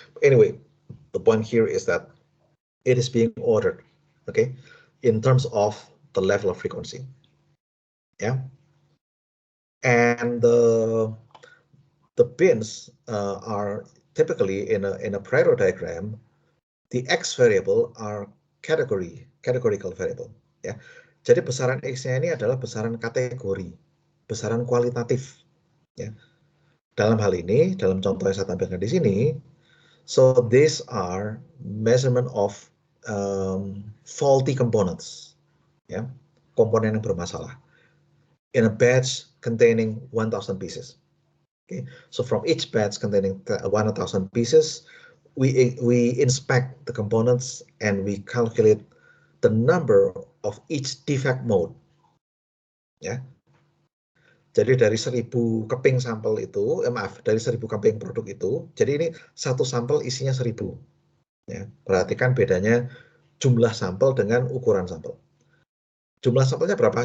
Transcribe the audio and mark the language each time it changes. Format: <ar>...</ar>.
<en>But anyway, the point here is that it is being ordered. Okay, in terms of the level of frequency. Yeah. And the bins are typically in a Pareto diagram. The X variable are categorical variable.</en> <id>Ya, jadi besaran X-nya ini adalah besaran kategori, besaran kualitatif. Ya, dalam hal ini, dalam contoh yang saya tampilkan di sini,</id> <en>so these are measurement of faulty components.</en> <id>Ya, komponen yang bermasalah.</id> <en>In a batch containing 1,000 pieces. Okay, so from each batch containing 1,000 pieces, we inspect the components and we calculate the number of each defect mode.</en> <id>Ya, jadi dari 1.000 keping sampel itu, dari 1.000 keping produk itu, jadi ini satu sampel isinya 1.000. Ya, perhatikan bedanya jumlah sampel dengan ukuran sampel. Jumlah sampelnya berapa?</id>